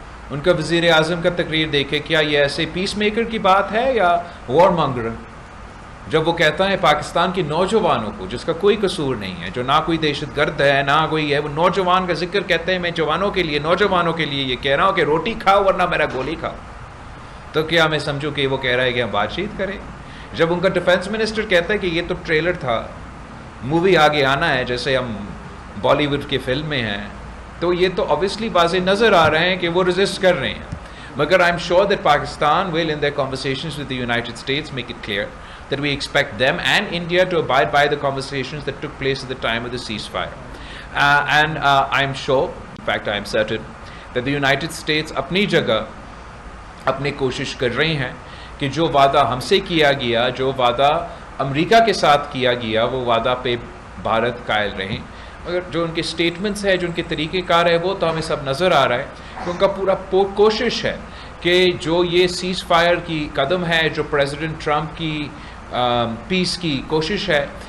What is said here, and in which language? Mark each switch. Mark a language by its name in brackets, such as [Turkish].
[Urdu] ان کا وزیر اعظم کا تقریر دیکھے, کیا یہ ایسے پیس میکر کی بات ہے یا وار مانگر؟ جب وہ کہتا ہے پاکستان کے نوجوانوں کو, جس کا کوئی قصور نہیں ہے, جو نہ کوئی دہشت گرد ہے نہ کوئی ہے, وہ نوجوان کا ذکر کہتے ہیں, میں جوانوں کے لیے, نوجوانوں کے لیے یہ کہہ رہا ہوں کہ روٹی کھاؤ ورنہ میرا گولی کھاؤ, تو کیا میں سمجھوں کہ وہ کہہ رہا ہے کہ ہم بات چیت کریں؟ جب ان کا ڈیفنس منسٹر کہتا ہے کہ یہ تو ٹریلر تھا, مووی آگے آنا ہے, جیسے ہم بالی ووڈ کی فلم میں ہیں, تو یہ تو obviously واضح نظر آ رہے ہیں کہ وہ ریزسٹ کر رہے ہیں. مگر [English] I'm sure that Pakistan will in their conversations with the United States make it clear that we expect them and India to abide by the conversations that took place at the time of the ceasefire. And I'm sure, in fact I am certain, that the United States [Urdu] اپنی جگہ اپنی کوشش کر رہے ہیں کہ جو وعدہ ہم سے کیا گیا, جو وعدہ امریکہ کے ساتھ کیا گیا, وہ وعدہ پہ بھارت قائل رہیں. مگر جو ان کے سٹیٹمنٹس ہے, جو ان کے طریقہ کار ہے, وہ تو ہمیں سب نظر آ رہا ہے کہ ان کا پورا کوشش ہے کہ جو یہ سیز فائر کی قدم ہے, جو پریزیڈنٹ ٹرمپ کی پیس کی کوشش ہے,